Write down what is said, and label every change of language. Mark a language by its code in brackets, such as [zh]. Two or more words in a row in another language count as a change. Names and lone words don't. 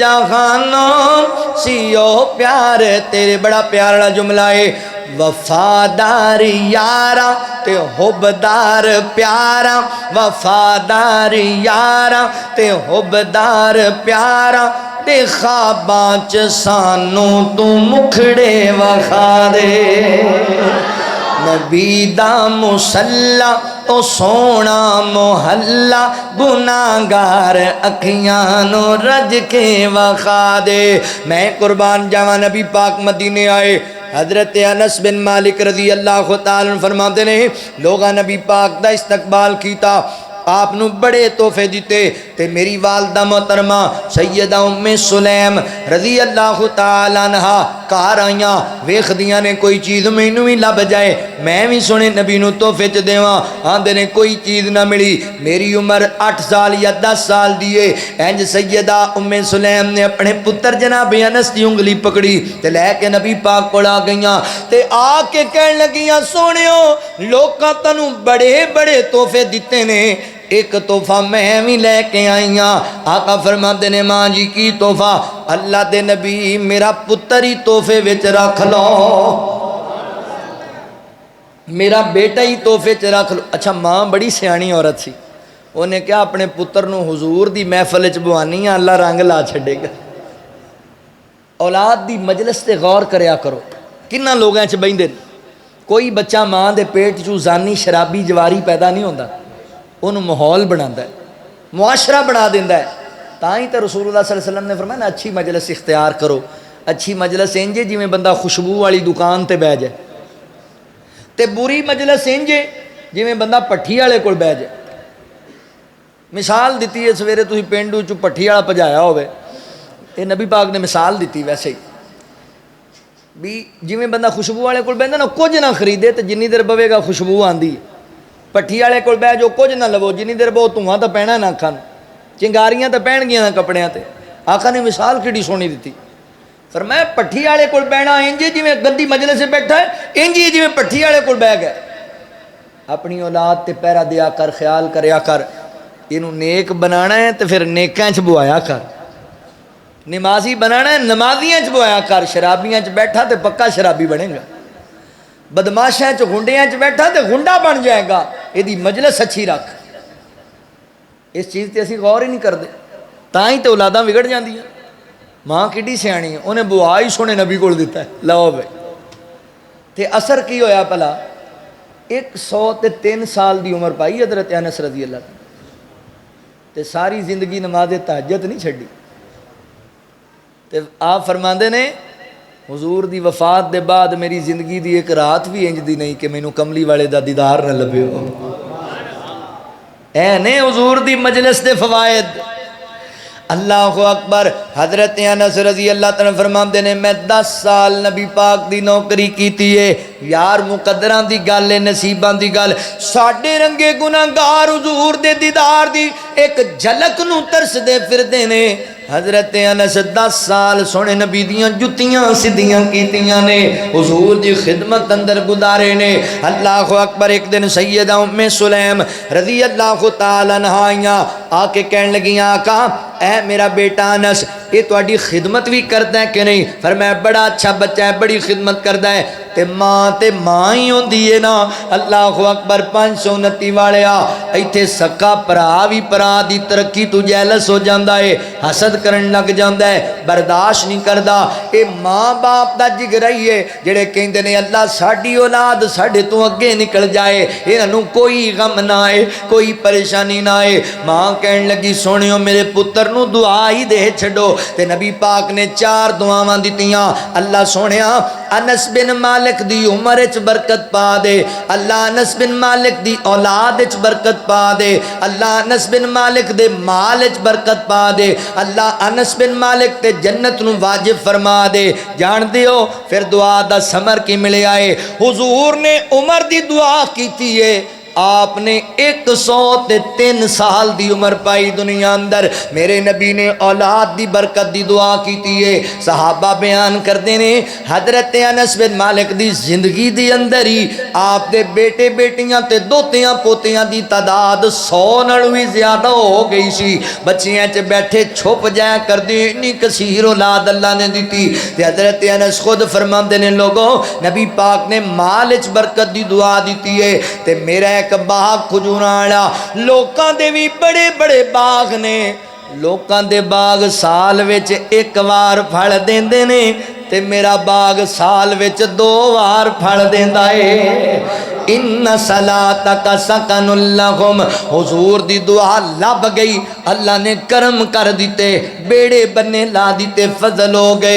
[pa] جہانوں سیو پیار تیرے [ur] بڑا پیارا جملہ ہے [pa] وفادار یارا تے حبدار پیارا وفادار یارا تے حبدار پیارا تے خواباں چ سانوں تو مکھڑے وخا دے نبی دا مصلا او سونا محلہ گناہگار اکھیاں نو رج کے وخا دے میں قربان جاواں نبی پاک مدینے آئے حضرت انس بن مالک [ar] رضی اللہ تعالیٰ عنہ [ur] فرماتے ہیں [pa] لوگاں نبی پاک دا استقبال کیتا آپ نو بڑے تحفے دیتے تے میری والدہ محترمہ سیدہ ام سلیم [ar] رضی اللہ تعالیٰ عنہ [pa] کار آئیاں ویخ دیاں نے کوئی چیز مینوں ہی لب جائے میں بھی سنے نبی نو تحفے چ دیواں آندے نے کوئی چیز نہ ملی میری عمر 8 سال یا 10 سال دیے انج سیدہ ام سلیم نے اپنے پتر جناب انس دی انگلی پکڑی تے لے کے نبی پاک کول آ گئیاں تے آ کے کہن لگیاں سونیو لوکاں تانوں بڑے بڑے تحفے دتے نے ایک تحفہ میں بھی لے کے آئیاں آقا فرماتے نے ماں جی کی تحفہ اللہ دے نبی میرا پتر ہی تحفے وچ رکھ لو میرا بیٹا ہی تحفے چ رکھ لو اچھا ماں بڑی سیانی عورت سی انہیں کیا اپنے پتر نو حضور دی محفل چ بوانی اللہ رنگ لا چھڑے گا اولاد دی مجلس تے غور کریا کرو کنہ لوگاں چ بیندے کوئی بچہ ماں دے پیٹ چوں زانی شرابی جواری پیدا نہیں ہوندا [ur] انہوں ماحول بناتا ہے [pa] معاشرہ بنا دیندہ ہے تاں تے رسول اللہ [ar] صلی اللہ علیہ [pa] وسلم [ur] نے فرمایا نا اچھی مجلس اختیار کرو [pa] اچھی مجلس انجے جی میں بندہ خوشبو والی دکان تے بہ جائے تے بری مجلس انجے جی میں بندہ پٹھی والے کول بہ جائے مثال دیتی ہے سویرے تسی پینڈو چو پٹھی والا پجایا ہوئے یہ نبی پاک نے مثال دیتی ویسے ہی بھی جی میں بندہ خوشبو والے کول بہندا نا کچھ نہ خریدے تے جنی دیر بوے گا خوشبو آندی ہے پٹھی والے کول بہ جو کچھ نہ لو جنی دیر بہو دھواں تو پینا نہ اکھاں چنگاریاں تو پہن گیا نہ کپڑیاں تے آقا نے مثال کیڑی سونی دیتی فرمایا پٹھی والے کول بہنا انج جویں گندی مجلس سے بیٹھا ہے انج جویں پٹھی والے کول بہ گیا اپنی اولاد تے پیرا دیا کر خیال کریا کر اینوں نیک بنانا ہے تے پھر نیکاں چ بوایا کر نمازی بنانا ہے نمازیاں چ بوایا کر شرابیاں چ بیٹھا تے پکا شرابی بنے گا بدماشاں چ گنڈیاں چ بیٹھا تے گنڈا بن جائے گا یہ مجلس اچھی رکھ [ur] اس چیز تے اسی غور ہی نہیں کرتے [pa] تاں ہی تے اولاداں بگڑ جاندیاں ماں کڈی سیانی ہے انہیں بوا ہی سونے نبی کول دیتا ہے لو بھائی تے اثر کی ہویا پلا 103 سال دی عمر پائی حضرت انس [ar] رضی اللہ عنہ [pa] تے ساری زندگی نماز تہجد نہیں چھڈی تے آپ فرماندے نے حضور دی وفات دے بعد میری زندگی دی ایک رات بھی انج دی نہیں کہ مینوں کملی والے دا دیدار نہ لبے ہو اے نے حضور دی مجلس دے فوائد [ar] اللہ اکبر [pa] حضرت انس [ar] رضی اللہ تعالیٰ [pa] فرماندے نے میں 10 سال نبی پاک دی نوکری کیتی ہے یار مقدراں دی گل ہے نصیباں دی گل ساڈے رنگے گناہگار حضور دے دیدار دی ایک جھلک نو ترس دے پھردے نے حضرت انس 10 سال سونے نبی دیاں جتیاں سدیاں کیتیاں نے حضور دی خدمت اندر گزارے نے [ar] اللہ اکبر [pa] ایک دن سیدہ ام سلیم [ar] رضی اللہ تعالیٰ عنہا [pa] آ کے کہن لگیاں آقا اے میرا بیٹا انس یہ تہاڈی خدمت بھی کردا ہے کہ نہیں؟ فرمایا بڑا اچھا بچہ ہے، بڑی خدمت کردا ہے۔ تے ماں ہی ہوندی ہے نا۔ [ar] اللہ اکبر۔ [pa] 529 والیا ایتھے سکا پرا بھی پرا دی ترقی تو جیلس ہو جاندا ہے، حسد کرن لگ جاندا ہے، برداشت نہیں کردا۔ اے ماں باپ دا جگر ہی ہے جڑے کہندے نے اللہ ساڈی اولاد ساڈے تو اگے نکل جائے، انہاں کوئی غم نہ آئے، کوئی پریشانی نہ آئے۔ ماں کہن لگی سونیو میرے پتر نو دعا ہی دے چھڈو، تے نبی پاک نے 4 دعاواں دتیاں۔ اللہ سونیا انس بن مالک دی عمر وچ برکت پا دے، اللہ انس بن مالک دی اولاد وچ برکت پا دے، اللہ انس بن مالک دے مال وچ برکت پا دے، اللہ انس بن مالک تے جنت نو واجب فرما دے۔ جان دیو پھر دعا دا ثمر کی ملیا ہے؟ حضور نے عمر دی دعا کیتی ہے، آپ نے 103 سال دی عمر پائی دنیا اندر۔ میرے نبی نے اولاد دی برکت دی دعا کیتی ہے۔ صحابہ بیان کردے نے حضرت انس بن مالک دی زندگی دی اندر ہی آپ دے بیٹے بیٹیاں تے دوتیاں پوتیاں دی تعداد 100 نال بھی زیادہ ہو گئی سی۔ بچیاں چ بیٹھے چھپ جایا کردے، اتنی کثیر اولاد اللہ نے دیتی۔ تے حضرت انس خود فرماندے نے لوگوں نبی پاک نے مال وچ برکت دی دعا دیتی ہے۔ تے میرا ایک باغ کھجوراں والا، لوکاں دے بھی بڑے بڑے باغ نے، لوکاں دے باغ سال وچ ایک وار پھل دیندے نے، تے میرا باغ سال وچ 2 وار پھل دیندا ہے۔ [ar] ان صلاتک سکن لہم، [pa] حضور دی دعا لب گئی، اللہ نے کرم کر دیتے، بیڑے بنے لا دیتے، فضل ہو گئے۔